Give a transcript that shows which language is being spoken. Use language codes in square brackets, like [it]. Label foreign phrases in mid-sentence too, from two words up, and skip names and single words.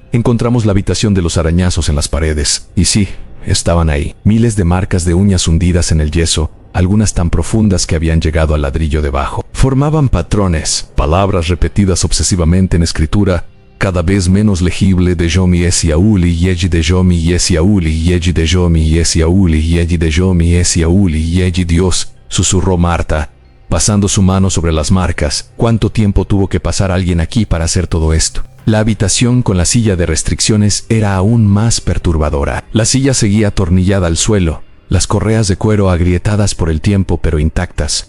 [es] Encontramos la habitación de los arañazos en las paredes, y sí, estaban ahí. Miles de marcas de uñas hundidas en el yeso, algunas tan profundas que habían llegado al ladrillo debajo. Formaban patrones, palabras repetidas obsesivamente en escritura, cada vez menos legible: de Yomi Esiauli, Yeji de Yomi Esiauli, Yeji de Yomi Esiauli, Yeji de Yomi Esiauli, Yeji Dios, susurró Marta, pasando su mano sobre las marcas. ¿Cuánto tiempo tuvo que pasar alguien aquí para hacer todo esto? La habitación con la silla de restricciones era aún más perturbadora. La silla seguía atornillada al suelo, las correas de cuero agrietadas por el tiempo pero intactas.